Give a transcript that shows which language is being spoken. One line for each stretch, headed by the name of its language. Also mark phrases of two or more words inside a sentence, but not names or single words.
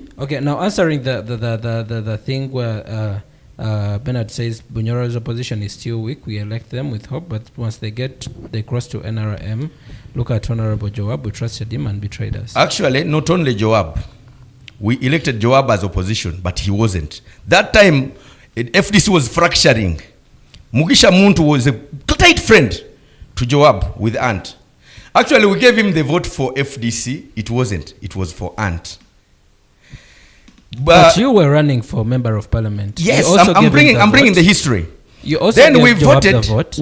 English: Okay, now answering the thing where Bernard says Bunyoro's opposition is still weak, we elect them with hope, but once they cross to NRM, look at Honorable Joab, we trusted him and betrayed us. Actually, not only Joab. We elected Joab as opposition, but he wasn't. That time, FDC was fracturing. Mugisha Muntu was a tight friend to Joab with Ant. Actually, we gave him the vote for FDC. It wasn't. It was for Ant. But you were running for member of parliament. Yes, I'm bringing the history. You also then we voted.